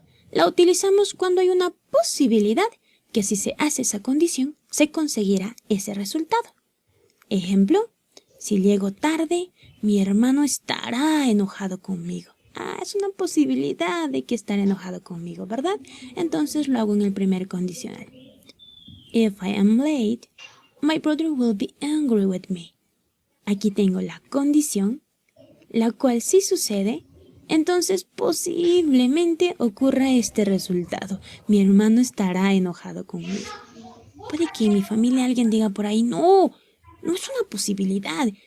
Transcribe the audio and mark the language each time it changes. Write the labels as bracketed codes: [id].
[es] La utilizamos cuando hay una posibilidad que si se hace esa condición, se conseguirá ese resultado. Ejemplo, si llego tarde, mi hermano estará enojado conmigo. Es una posibilidad de que estará enojado conmigo, ¿verdad? Entonces lo hago en el primer condicional. [en] If I am late, my brother will be angry with me. [es] Aquí tengo la condición, la cual si sucede, entonces posiblemente ocurra este resultado. Mi hermano estará enojado conmigo. Puede que en mi familia alguien diga por ahí, no es una posibilidad.